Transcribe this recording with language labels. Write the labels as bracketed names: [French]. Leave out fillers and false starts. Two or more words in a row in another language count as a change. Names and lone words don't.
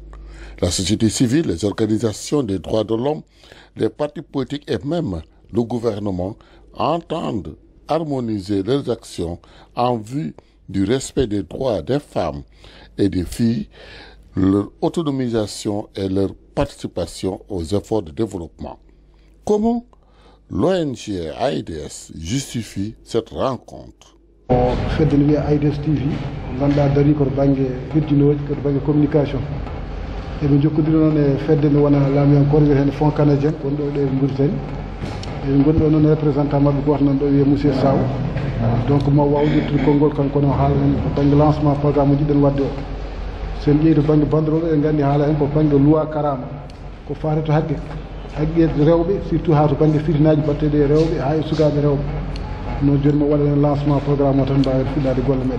[French] La société civile, les organisations des droits de l'homme, les partis politiques et même le gouvernement entendent harmoniser leurs actions en vue du respect des droits des femmes et des filles, leur autonomisation et leur participation aux efforts de développement. Comment l'ONG AIDS justifie cette rencontre? [Fula] Fedde no wiya AIDS TV ganduɗa dari koto banggue hirjinoji koto banggue communication eɓe jokkodiri noon e fedde nde wona laamiyankore wiyetede [French] fonds canadien [Fula] gonɗo ɗo e Mauritanie eɓe goni ɗo noon représentant mabɓe goto nan ɗo wiye monsieur Saw donc mo wawdirtude konngol kanko no haala hen ko banggue [French] lancement programme [Fula] uji ɗiɗen wadde o sen ƴeewi to banggue banderole eɗen gandi haala hen ko banggue loi karama ko fate to haqqeede rewɓe surtout ha to banggue fitinaji batteɗe e rewɓe ha e sukaɓe rewɓe no joni mo waɗa hen [French] lancement programme [Fula] o tan mbawen fuɗɗade golle meɗen.